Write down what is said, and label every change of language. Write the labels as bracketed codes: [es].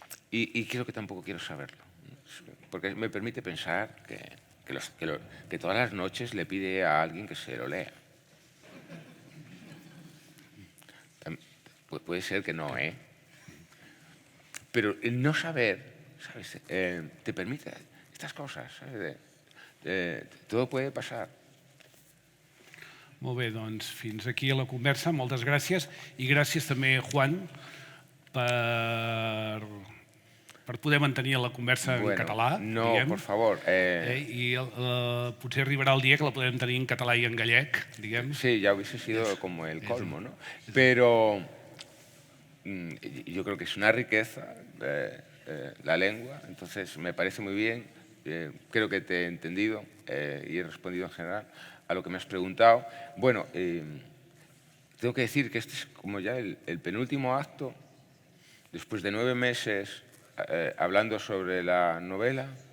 [es] Y creo que tampoco quiero saberlo, porque me permite pensar que todas las noches le pide a alguien que se lo lea. Puede ser que no, ¿eh? Pero el no saber, ¿sabes? Te permite estas cosas, ¿sabes? Todo puede pasar. [ca] Molt bé, doncs fins aquí la conversa. Moltes gràcies. I gràcies també, Juan, per poder mantenir la conversa en català. No, diguem. [es] por favor. [ca] I potser arribarà el dia que la podrem tenir en català i en gallec, diguem. [es] Sí, ya hubiese sido como el colmo, ¿no? Pero yo creo que es una riqueza la lengua, entonces me parece muy bien. Creo que te he entendido y he respondido en general a lo que me has preguntado. Bueno, tengo que decir que este es como ya el penúltimo acto, después de 9 meses hablando sobre la novela.